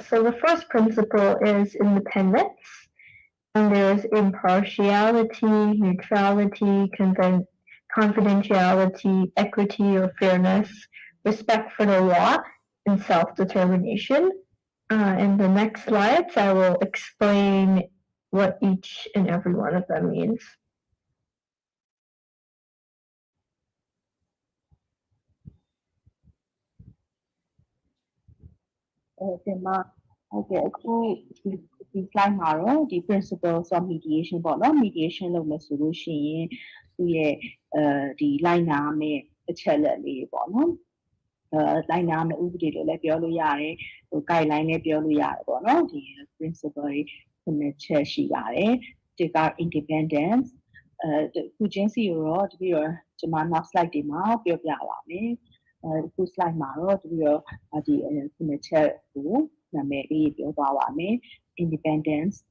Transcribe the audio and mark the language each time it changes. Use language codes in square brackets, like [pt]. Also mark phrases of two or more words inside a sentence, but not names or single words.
[en] So the first principle is independence, and there's impartiality, neutrality, confidentiality, equity or fairness, respect for the law, and self-determination. In the next slides, I will explain what each and every one of them means. [my] Okay,ဒီ slide မှာတော့ဒီ [en] principles of mediation [my] ပေါ့နော် mediation လုပ်မယ်ဆိုလို့ရှိရင်သူရဲ့ဒီလိုက် နာမယ့်အချက်လက်လေးပေါ့နော်လိုက်နာမယ့်ဥပဒေတွေလည်းပြောလို့ရတယ်guideline လည်းပြောလို့ရတယ်ပေါ့နော်ဒီ principle တွေချက်ရှိပါတယ်ဒီက independence ခုချင်းစီရောတပြီးတော့ကျွန်မနောက် slide တွေမှာပြောပြပါမယ်ခု slide မှာတော့တပြီးတော့ဒီချက်ကိုနာမည်လေးပြောသွားပါမယ် independence